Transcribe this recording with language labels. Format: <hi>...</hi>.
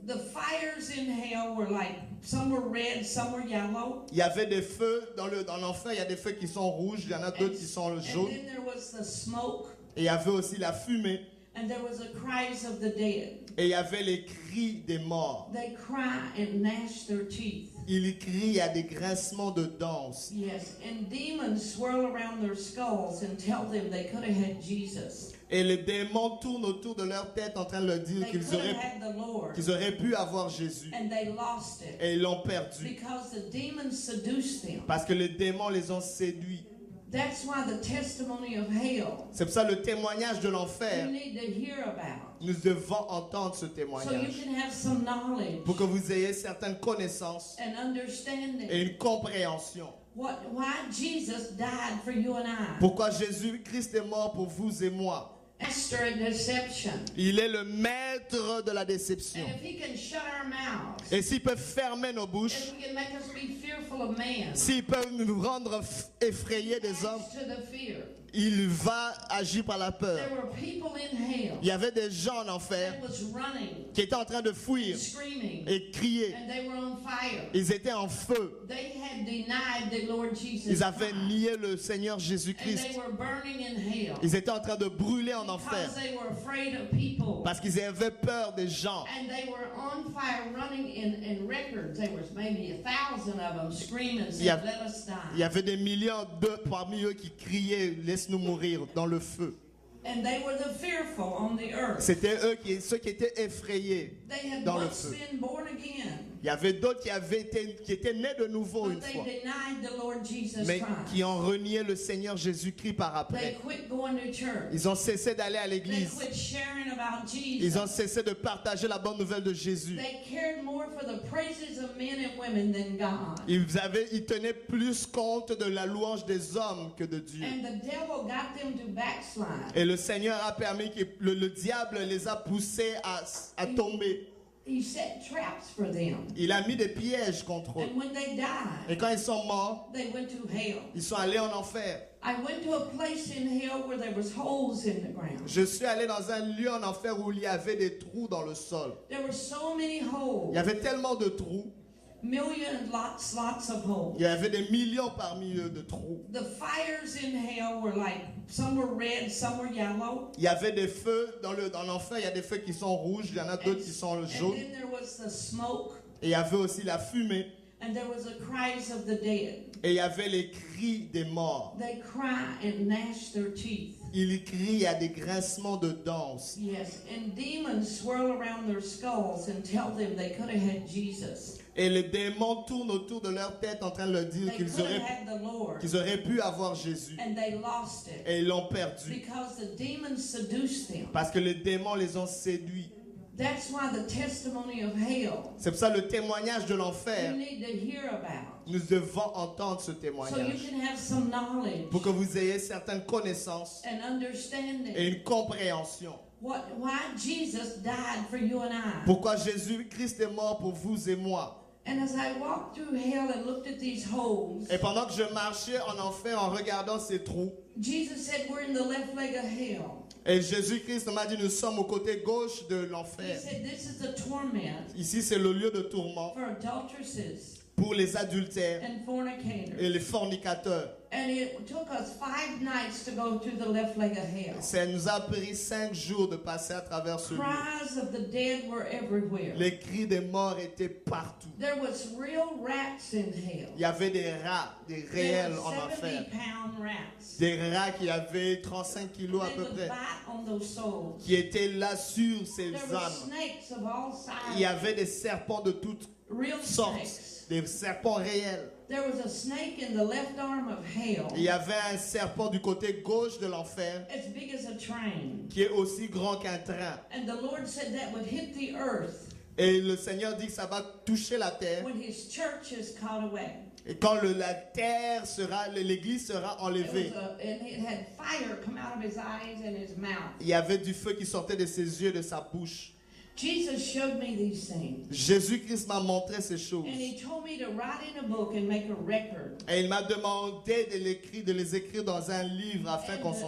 <en>The fires in hell were like, some were red, some were yellow.</en> <fr>Il y avait des feux dans l'enfer. Il y a des feux qui sont rouges. Il y en a d'autres qui sont</fr> <en>And</en> <fr>jaunes.</fr> <en>then there was the smoke,</en> <fr>Et il y avait aussi la fumée.</fr> <en>and there was the cries of the dead.</en> <fr>Et il y avait les cris des morts.</fr> <en>They cry and gnash their teeth.</en> <fr>Ils crient, il y a des grincements de dents aussi.</fr> <en>Yes, and demons swirl around their skulls and tell them they could have had Jesus.</en> <fr>Et les démons tournent autour de leur tête en train de leur dire</fr> <en>They could have had the Lord,</en> <fr>qu'ils auraient pu avoir Jésus.</fr> <en>and they lost it</en> <fr>Et ils l'ont perdu.</fr> <en>because the demons seduced them.</en> <fr>Parce que les démons les ont séduits.</fr> <en>That's why the testimony of hell</en> <fr>C'est pour ça le témoignage de</fr> <en>you</en> <fr>l'enfer.</fr> <en>need to hear about,</en> <fr>Nous devons entendre ce</fr> <en>so you</en> <fr>témoignage.</fr> <en>can have some knowledge</en> <fr>Pour que vous ayez certaines connaissances</fr> <en>and understanding</en> <fr>et une compréhension.</fr> <en>why Jesus died for you and I.</en> <fr>Pourquoi Jésus-Christ est mort pour vous et moi.</fr> <en>Master at deception.</en> <fr>Il est le maître de la déception.</fr> <en>And if he can shut our mouths,</en> <fr>Et s'il peut fermer nos bouches,</fr> <en>if he can make us be fearful of man,</en> <fr>s'il peut nous rendre effrayés des hommes,</fr> <en>adds to the fear.</en> <fr>il va agir par la peur.</fr> <en>There were people in hell</en> <fr>Il y avait des gens en enfer</fr> <en>that was running,</en> <fr>qui étaient en train de fuir</fr> <en>screaming,</en> <fr>et crier.</fr> <en>and they were on fire.</en> <fr>Ils étaient en feu.</fr> <en>They had denied the Lord Jesus</en> <fr>Ils avaient</fr> <en>Christ,</en> <fr>nié le Seigneur</fr> <en>and</en> <fr>Jésus-Christ.</fr> <en>they were burning in hell</en> <fr>Ils étaient en train de brûler en enfer</fr> <en>because they were afraid of people.</en> <fr>parce qu'ils avaient peur des gens.</fr> <en>And they were on fire, running in records. There was maybe 1,000 of them screaming, saying, Yeah. "Let us</en> <fr>Il y</fr> <en>die."</en> <fr>avait des millions parmi eux qui criaient « Laisse-nous mourir dans le feu</fr> <en>And they were the fearful on the ». earth.</en> <fr>C'était ceux qui étaient effrayés</fr> <en>They had</en> <fr>dans le</fr> <en>once</en> <fr>feu.</fr> <en>been born again,</en> <fr>Il y avait d'autres qui étaient nés de nouveau une</fr> <en>but they</en> <fr>fois,</fr> <en>denied the Lord Jesus</en> <fr>mais</fr> <en>Christ.</en> <fr>qui ont renié le Seigneur Jésus-Christ par</fr> <en>They</en> <fr>après.</fr> <en>quit going to church.</en> <fr>Ils ont cessé d'aller à</fr> <en>They</en> <fr>l'église.</fr> <en>quit sharing about</en> <fr>Ils ont</fr> <en>Jesus.</en> <fr>cessé de partager la bonne nouvelle de Jésus.</fr> <en>They cared more for the praises of men and women than God.</en> <fr>Ils tenaient plus compte de la louange des hommes que de Dieu.</fr> <en>And the devil got them to backslide.</en> <fr>Et le Seigneur a permis que le diable les a poussés à tomber.</fr> <en>He set traps for them.</en> <fr>Il a mis des pièges contre eux.</fr> <en>And when they died,</en> <fr>Et quand ils sont morts,</fr> <en>they went to hell.</en> <fr>ils sont allés en enfer.</fr> <en>I went to a place in hell where there was holes in the ground.</en> <fr>Je suis allé dans un lieu en enfer où il y avait des trous dans le sol.</fr> <en>There were so many</en> <fr>Il</fr> <en>holes.</en> <fr>y avait tellement de trous.</fr> <en>Millions, lots of holes.</en> <fr>Il y avait des millions parmi eux de trous.</fr> <en>The fires in hell were like, some were red, some were yellow.</en> <fr>Il y avait des feux dans l'enfer. Il y a des feux qui sont rouges. Il y en a d'autres qui sont</fr> <en>And</en> <fr>jaunes.</fr> <en>then there was the smoke,</en> <fr>Et il y avait aussi la fumée.</fr> <en>and there was the cries of the dead.</en> <fr>Et il y avait les cris des morts.</fr> <en>They cry and gnash their teeth.</en> <fr>Ils crient, il y a des grincements de dents aussi.</fr> <en>Yes, and demons swirl around their skulls and tell them they could have had Jesus.</en> <fr>Et les démons tournent autour de leur tête en train de leur dire</fr> <en>They</en> <fr>qu'ils</fr> <en>could have</en> <fr>auraient,</fr> <en>had the Lord,</en> <fr>qu'ils auraient pu avoir Jésus.</fr> <en>and they lost it</en> <fr>Et ils l'ont perdu.</fr> <en>because the demons seduced them.</en> <fr>Parce que les démons les ont séduits.</fr> <en>That's why the testimony of hell</en> <fr>C'est pour ça le témoignage de</fr> <en>you</en> <fr>l'enfer.</fr> <en>need to hear about,</en> <fr>Nous devons entendre ce</fr> <en>so you</en> <fr>témoignage.</fr> <en>can have some knowledge</en> <fr>Pour que vous ayez certaines connaissances</fr> <en>and</en> <fr>et</fr> <en>understanding</en> <fr>une compréhension.</fr> <en>why Jesus died for you and I.</en> <fr>Pourquoi Jésus-Christ est mort pour vous et moi.</fr> <en>And as I walked through hell and looked at these holes,</en> <fr>Et pendant que je marchais en enfer en regardant ces trous,</fr> <en>Jesus said we're in the left leg of hell.</en> <fr>et Jésus-Christ m'a dit nous sommes au côté gauche de</fr> <en>He</en> <fr>l'enfer.</fr> <en>said this is the torment</en> <fr>Ici c'est le lieu de tourment</fr> <en>for adulteresses</en> <fr>pour les adultères</fr> <en>and fornicators.</en> <fr>et les fornicateurs.</fr> <en>And it took us 5 nights to go through the left leg of hell.</en> <fr>Ça nous a pris 5 jours de passer à travers ce lieu.</fr> <en>Cries of the dead were everywhere.</en> <fr>Les cris des morts étaient partout.</fr> <en>There was real rats in hell.</en> <fr>Il y avait des rats, des</fr> <en>There</en> <fr>réels</fr> <en>were</en> <fr>en enfer.</fr> <en>70-pound rats.</en> <fr>Des rats qui avaient 35 kilos à</fr> <en>They</en> <fr>peu</fr> <en>would</en> <fr>près,</fr> <en>bite on those souls.</en> <fr>qui étaient là sur ces</fr> <en>There were</en> <fr>âmes.</fr> <en>snakes of all</en> <fr>Il y</fr> <en>sizes.</en> <fr>avait des serpents de toutes</fr> <en>Real</en> <fr>sortes,</fr> <en>snakes.</en> <fr>des serpents réels.</fr> <en>There was a snake in the left arm of hell,</en> <fr>Il y avait un serpent du côté gauche de l'enfer</fr> <en>as big as a train.</en> <fr>qui est aussi grand qu'un train.</fr> <en>And the Lord said that would hit the earth</en> <fr>Et le Seigneur dit que ça va toucher la terre.</fr> <en>when His church is caught away.</en> <fr>Et quand la terre sera, l'église sera enlevée,</fr> <en>And it had fire come out of his eyes and his mouth.</en> <fr>il y avait du feu qui sortait de ses yeux, de sa bouche.</fr> <en>Jesus showed me these things.</en> <fr>Jésus-Christ m'a montré ces choses.</fr> <en>And He told me to write in a book and make a record.</en> <fr>Et il m'a demandé de les écrire dans un livre afin qu'on s'en</fr>